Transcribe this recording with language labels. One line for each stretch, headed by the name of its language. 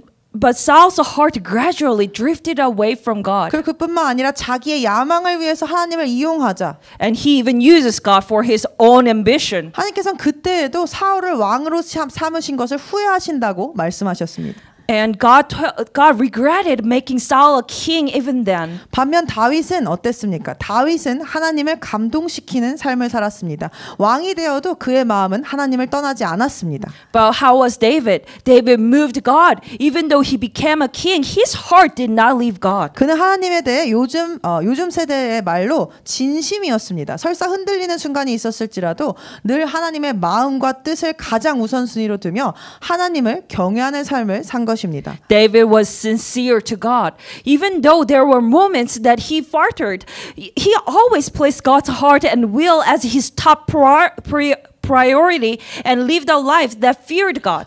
English: But Saul's heart gradually drifted away from God.
Korean: 그리고 그뿐만 아니라 자기의 야망을 위해서 하나님을 이용하자
English: And he even uses God for his own ambition.
Korean: 하나님께서는 그때에도 사울을 왕으로 삼으신 것을 후회하신다고 말씀하셨습니다.
English: And God regretted making Saul a king even then.
Korean: 반면 다윗은 어땠습니까? 다윗은 하나님을 감동시키는 삶을 살았습니다. 왕이 되어도 그의 마음은 하나님을 떠나지 않았습니다.
English: But how was David? David moved God. Even though he became a king, his heart did not leave God.
Korean: 그는 하나님에 대해 요즘 세대의 말로 진심이었습니다. 설사 흔들리는 순간이 있었을지라도 늘 하나님의 마음과 뜻을 가장 우선순위로 두며 하나님을 경외하는 삶을 산 것입니다.
English: David was sincere to God. Even though there were moments that he faltered, he always placed God's heart and will as his top priority and lived a life that feared God.